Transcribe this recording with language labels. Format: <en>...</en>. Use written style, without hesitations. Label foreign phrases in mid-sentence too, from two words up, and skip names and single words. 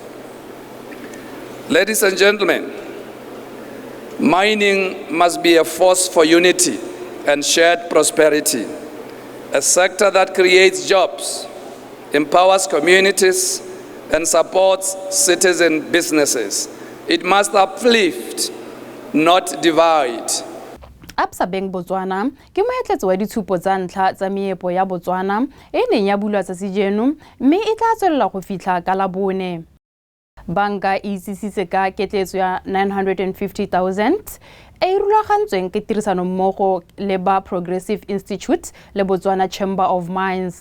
<en>Ladies and gentlemen, mining must be a force for unity and shared prosperity, a sector that creates jobs, empowers communities, and supports citizen businesses. It must uplift, not divide.</en> <tn>Absa Bank Botswana ke moetletsi wa ditshupo tsa ntlha tsa meepo ya Botswana e neng ya bulwa tsa sejeno mme e tla tswelela go fitlha ka la bone. Banka e itsisitse ka ketletso ya 950,000 e rulagantsweng ke tirisano mmogo le ba Progressive Institute le Botswana Chamber of Mines.</tn>